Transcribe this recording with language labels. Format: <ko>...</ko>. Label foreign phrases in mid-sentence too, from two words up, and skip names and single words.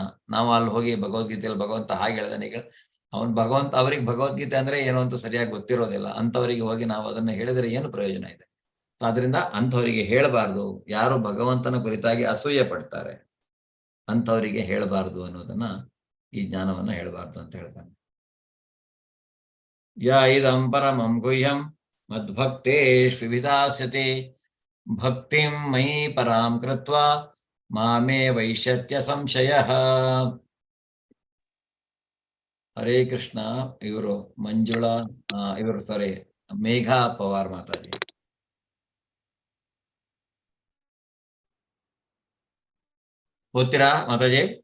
<kn>ನಾವು ಅಲ್ಲಿ ಹೋಗಿ ಭಗವದ್ಗೀತೆಯಲ್ಲಿ ಭಗವಂತ ಹಾಗೆ ಹೇಳ್ದಾನೆ, ಈಗ ಅವ್ರಿಗೆ ಭಗವದ್ಗೀತೆ ಅಂದ್ರೆ ಏನೋ ಅಂತ ಸರಿಯಾಗಿ ಗೊತ್ತಿರೋದಿಲ್ಲ. ಅಂಥವರಿಗೆ ಹೋಗಿ ನಾವು ಅದನ್ನ ಹೇಳಿದ್ರೆ ಏನು ಪ್ರಯೋಜನ ಇದೆ? ಆದ್ರಿಂದ ಅಂಥವರಿಗೆ ಹೇಳಬಾರ್ದು. ಯಾರು ಭಗವಂತನ ಕುರಿತಾಗಿ ಅಸೂಯೆ ಪಡ್ತಾರೆ ಅಂಥವರಿಗೆ ಹೇಳಬಾರ್ದು ಅನ್ನೋದನ್ನ, ಈ ಜ್ಞಾನವನ್ನ ಹೇಳಬಾರ್ದು ಅಂತ ಹೇಳ್ತಾನೆ.</kn> <sa>ಯ ಇದಂ ಪರಮಂ ಗುಹ್ಯಂ ಮದ್ಭಕ್ತೇಷು ವಿವಿಧಾಸ್ಯತೆ ಭಕ್ತಿಂ ಮಯಿ ಪರಾಂ ಕೃತ್ವಾ ಮಾಮೇ ವೈಶ್ಯತ್ಯ ಸಂಶಯ.</sa> <kn>ಹರೇ ಕೃಷ್ಣ. ಇವರು ಮಂಜುಳಾ, ಮೇಘಾ ಪವಾರ್ ಮಾತಾಜಿ. ಓದ್ತೀರಾ ಮಾತಾಜಿ?</kn>